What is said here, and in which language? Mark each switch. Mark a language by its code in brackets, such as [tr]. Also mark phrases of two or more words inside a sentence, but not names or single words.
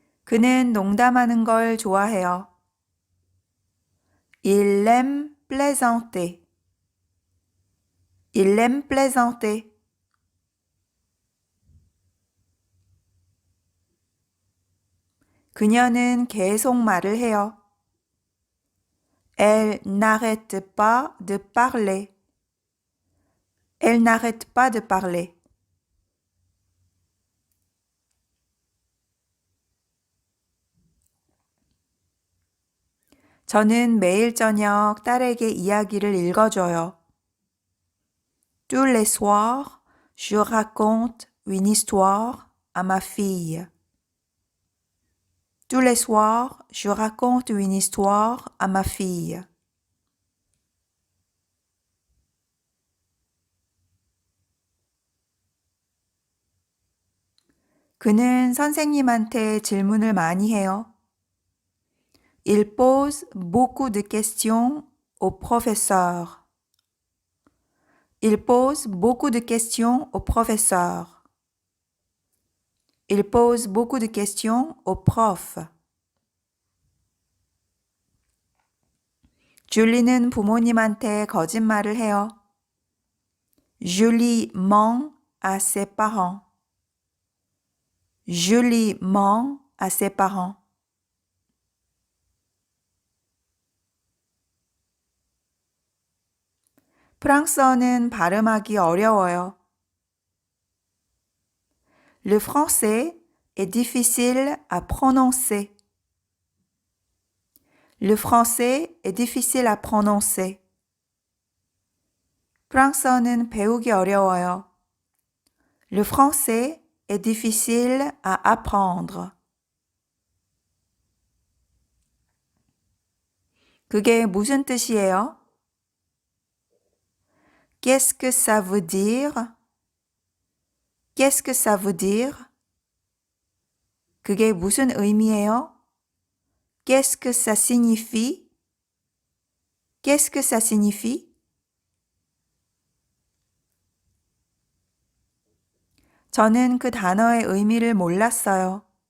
[ko] 그는 농담하는 걸 좋아해요. [fr] Il aime plaisanter. Il aime plaisanter. [ko] 그녀는 계속 말을 해요. [fr] Elle n'arrête pas de parler. Elle n'arrête pas de parler. [ko] 저는 매일 저녁 딸에게 이야기를 읽어줘요. [fr] Tous les soirs, je raconte une histoire à ma fille. Tous les soirs, je raconte une histoire à ma fille. [ko] 그는 선생님한테 질문을 많이 해요. [fr] Il pose beaucoup de questions au professeur. Il pose beaucoup de questions au professeur. Il pose beaucoup de questions au prof. [ko] 줄리는 부모님한테 거짓말을 해요. [fr] Julie ment à ses parents. Julie ment à ses parents. [ko] 프랑스어는 발음하기 어려워요. [fr] Le français est difficile à prononcer. Le français est difficile à prononcer. [ko] 프랑스어는 배우기 어려워요. [fr] Le français est difficile à apprendre. [ko] 그게 무슨 뜻이에요? [fr] Qu'est-ce que ça veut dire? Qu'est-ce que ça veut dire? [ko] 그게 무슨 의미예요? [fr] Qu'est-ce que ça signifie? Qu'est-ce que ça signifie? [ko] 저는 그 단어의 의미를 몰랐어요.